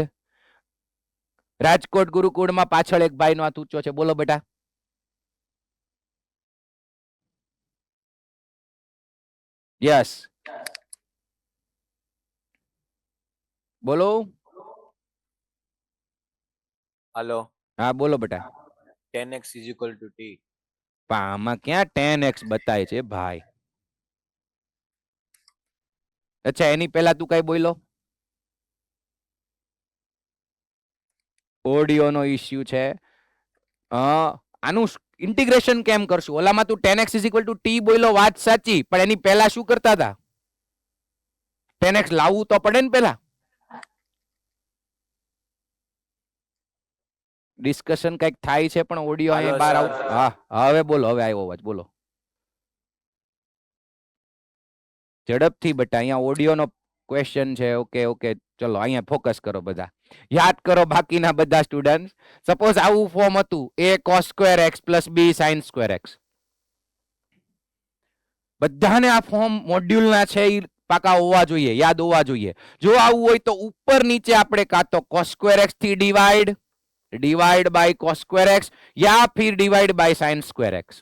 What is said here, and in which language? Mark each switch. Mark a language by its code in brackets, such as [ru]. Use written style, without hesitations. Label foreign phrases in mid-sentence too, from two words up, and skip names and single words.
[gu] રાજકોટ ગુરુકુળમાં પાછળ એક ભાઈનો હાથ ઊંચો છે, બોલો બેટા. યસ, બોલો. [en] हेलो [gu] હા બોલો બેટા. [en] 10x is equal to t. [gu] પણ આમાં ક્યાં 10x બતાય છે ભાઈ? અચ્છા, એની પહેલા તું કઈ બોલો? ઓડિયો નો ઇશ્યુ છે. આનું ઇન્ટિગ્રેશન કેમ કરશું? ઓલામાં તું [en] 10x is equal to t [gu] બોલો, વાત સાચી, પણ એની પહેલા શું કરતા હતા? 10x લાવવું તો પડે ને પહેલા. ડિસ્કશન કઈક થાય છે પણ ઓડિયો અહીંયા બહાર આવ. હા, હવે બોલો, હવે આવ્યો અવાજ, બોલો ઝડપથી બેટા. અહીંયા ઓડિયો નો ક્વેશ્ચન છે. [en] okay okay, [gu] ચલો અહીંયા ફોકસ કરો બધા, યાદ કરો બાકીના બધા સ્ટુડન્ટ. સપોઝ આવું ફોર્મ હતું [en] a cos square x plus b sin square x. [gu] બધાને આ ફોર્મ મોડ્યુલના છે એ પાકા હોવા જોઈએ, યાદ હોવા જોઈએ. જો આવું હોય તો ઉપર નીચે આપણે કાં તો [en] cos square x [gu] થી [en] divide by cos square x [hi] या फिर [en] divide by sin square x.